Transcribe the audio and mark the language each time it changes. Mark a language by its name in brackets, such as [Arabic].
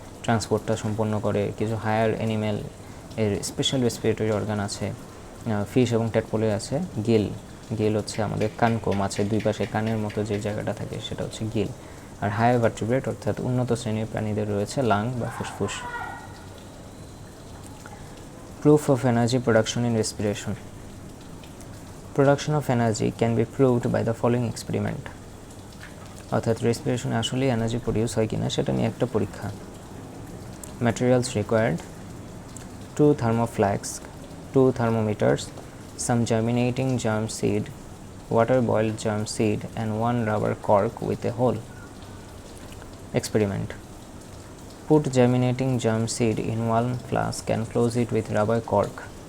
[Bangla] ট্রান্সপোর্টটা সম্পন্ন করে। কিছু হায়ার অ্যানিমেল এর স্পেশাল রেসপিরেটরি অর্গান আছে, ফিশ এবং ট্যাডপোলে আছে গিল। গিল হচ্ছে আমাদের কানকো, মাছের দুই পাশে কানের মতো যে জায়গাটা থাকে সেটা হচ্ছে গিল। আর হায়ার ভার্টিব্রেট অর্থাৎ উন্নত শ্রেণীর প্রাণীদের রয়েছে লাং বা ফুসফুস। [English] Proof of energy production in respiration. Production of energy can be proved by the following experiment. [Bangla] অর্থাৎ রেসপিরেশনে আসলে এনার্জি প্রডিউস হয় কিনা সেটা নিয়ে একটা পরীক্ষা। [English] Materials required: 2 thermoflasks, 2 thermometers, some germinating germ seed, water boiled germ seed, and 1 rubber cork with a hole. Experiment: put germinating germ seed in 1 flask and close it with rubber cork.